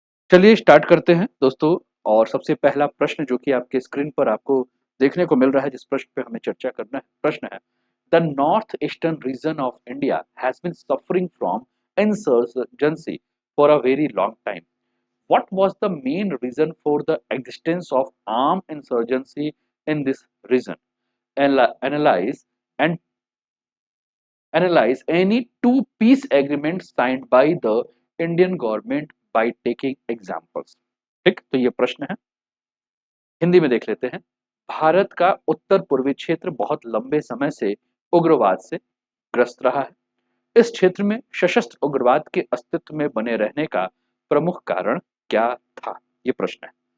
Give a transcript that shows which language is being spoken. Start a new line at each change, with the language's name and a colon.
Hindi: चलिए स्टार्ट करते हैं दोस्तों। और सबसे पहला प्रश्न जो कि आपके स्क्रीन पर आपको देखने को मिल रहा है, जिस प्रश्न पे हमें चर्चा करना है, प्रश्न है
English: The north eastern region of India has been suffering from insurgency for a very long time. What was the main reason for the existence of armed insurgency in this region? Analyze and analyze any two peace agreements signed by the Indian government by taking examples।
Hindi: ठीक, तो ये प्रश्न है, हिंदी में देख लेते हैं। भारत का उत्तर पूर्वी क्षेत्र बहुत लंबे समय से उग्रवाद से ग्रस्त रहा है। इस क्षेत्र में सशस्त्र उग्रवाद के अस्तित्व में बने रहने का प्रमुख कारण क्या था? ये प्रश्न है।